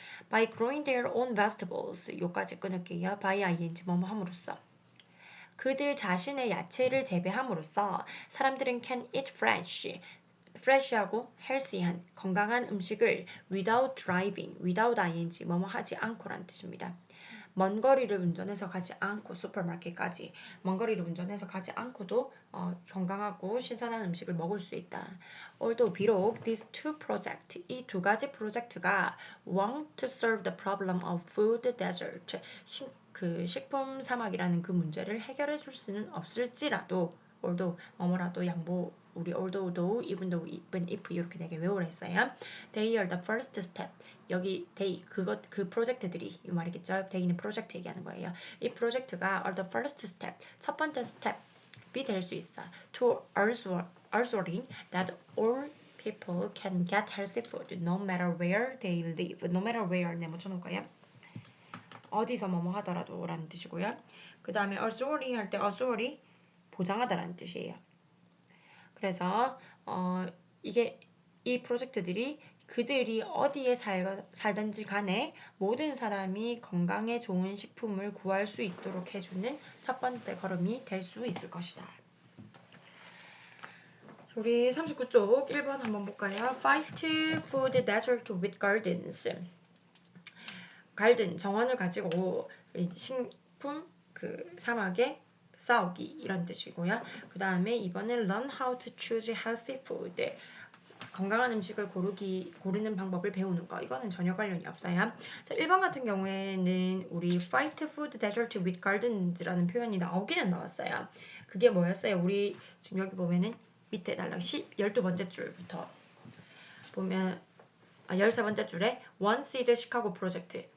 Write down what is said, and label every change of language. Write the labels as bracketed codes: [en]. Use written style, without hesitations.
[en] By growing their own vegetables, [ko] 요까지 끊을게요. by ing 뭐뭐 함으로써. 그들 자신의 야채를 재배함으로써 사람들은 [en] can eat fresh [ko] 하고 healthy한 건강한 음식을 [en] without driving, [ko] without ing 뭐뭐 하지 않고란 뜻입니다. 먼 거리를 운전해서 가지 않고 슈퍼마켓까지 먼 거리를 운전해서 가지 않고도 건강하고 신선한 음식을 먹을 수 있다. Although 비록 [en] these two project [ko] 이 두 가지 프로젝트가 [en] want to serve the problem of food desert [ko] 그 식품 사막이라는 그 문제를 해결해 줄 수는 없을지라도 although 뭐뭐라도 양보 우리 although, even though, even if 이렇게 되게 외우라 했어요. [en] They are the first step. [ko] 여기 they 그 프로젝트들이 이 말이겠죠. they는 프로젝트 얘기하는 거예요. 이 프로젝트가 [en] are the first step. [ko] 첫 번째 스텝이 될 수 있어. [en] To assuring that all people can get healthy food no matter where they live. No matter where [ko] 네 묻혀놓을 거예요. 어디서 뭐뭐 하더라도 라는 뜻이고요. 그 다음에 assuring 할 때 assure이 보장하다라는 뜻이에요. 그래서 이게 이 프로젝트들이 그들이 어디에 살든지 간에 모든 사람이 건강에 좋은 식품을 구할 수 있도록 해주는 첫 번째 걸음이 될 수 있을 것이다. 우리 39쪽 1번 한번 볼까요? [en] Fight food desert with gardens. [ko] 갈든 정원을 가지고 식품 그 사막에 싸우기 이런 뜻이고요. 그 다음에 이번엔 [en] learn how to choose healthy food. [ko] 건강한 음식을 고르는 방법을 배우는 거. 이거는 전혀 관련이 없어요. 자, 1번 같은 경우에는 우리 [en] fight food desert with gardens [ko] 라는 표현이 나오기는 나왔어요. 그게 뭐였어요? 우리 지금 여기 보면은 밑에 달랑 12번째 줄부터 보면 13번째 줄에 One Seed 시카고 프로젝트.